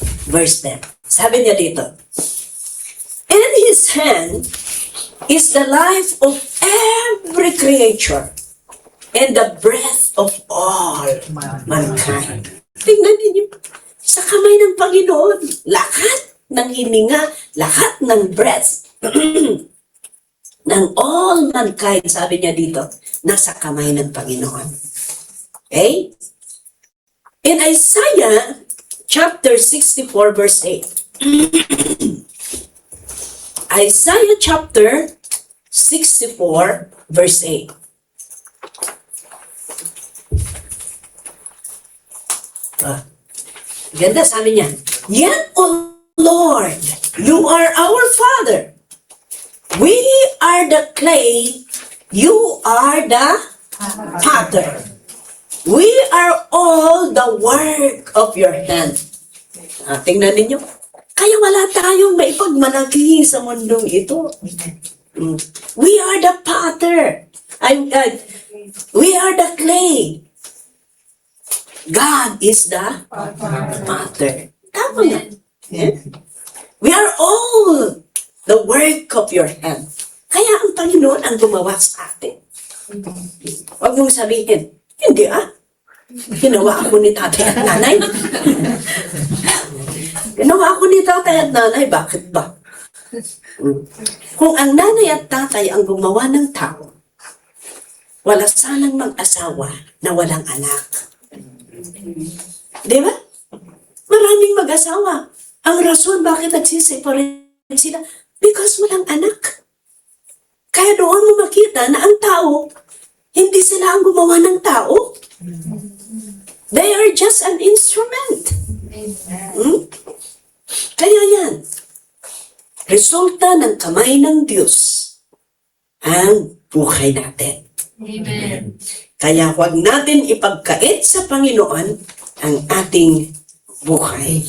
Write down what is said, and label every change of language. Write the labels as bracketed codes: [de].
[en] Verse 10. [tl] Sabi niya dito, [en] in His hand is the life of every creature and the breath of all mankind. [tl] Tingnan ninyo, sa kamay ng Panginoon, lahat ng hininga, lahat ng breath ng [en] all mankind, [tl] sabi niya dito, nasa kamay ng Panginoon. [en] Okay? In Isaiah chapter 64 verse 8. Isaiah chapter 64 verse 8. [tl] Ganda, sabi niya, [en] yet, O Lord, you are our Father. We are the clay, you are the potter. We are all the work of your hand. [tl] Tingnan ninyo, kaya wala tayong maipagmalaki sa mundong ito. [en] We are the potter. We are the clay. God is the potter. [tl] Tama na. [en] Yeah? We are all the work of your hand. [tl] Kaya ang Panginoon ang gumawa sa atin. Huwag mong sabihin, hindi ginawa ako ni tatay at nanay. Ginawa ako ni tatay at nanay, bakit ba? Kung ang nanay at tatay ang gumawa ng tao, wala sanang mag-asawa na walang anak. Di ba? Maraming mag-asawa. Ang rason bakit nagsiseparate sila, because walang anak. Kaya doon mo makita na ang tao, hindi sila ang gumawa ng tao. [en] They are just an instrument. [tl] Kaya yan, resulta ng kamay ng Diyos ang buhay natin. Amen. Kaya huwag natin ipagkait sa Panginoon ang ating buhay.